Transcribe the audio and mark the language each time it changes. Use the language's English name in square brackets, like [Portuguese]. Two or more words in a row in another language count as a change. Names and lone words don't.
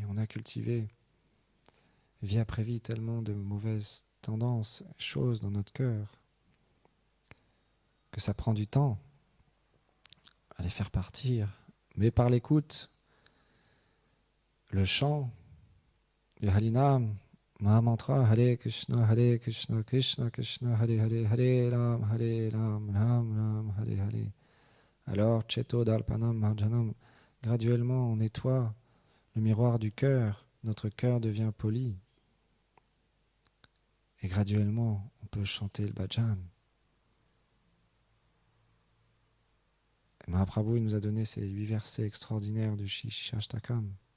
[French] On a cultivé vie après vie tellement de mauvaises tendances, choses dans notre cœur, que ça prend du temps à les faire partir. Mais par l'écoute, le chant, le Harinam, Mahamantra, [Sanskrit] Hare Krishna, Krishna Krishna, Hare Hare, Hare Ram, Ram Ram, Hare Hare. Alors, Cheto Dalpanam Marjanam, [French] graduellement on nettoie le miroir du cœur, notre cœur devient poli. Et graduellement, on peut chanter le bhajan. Et Mahaprabhu il nous a donné ces 8 versets extraordinaires du Shishashtakam.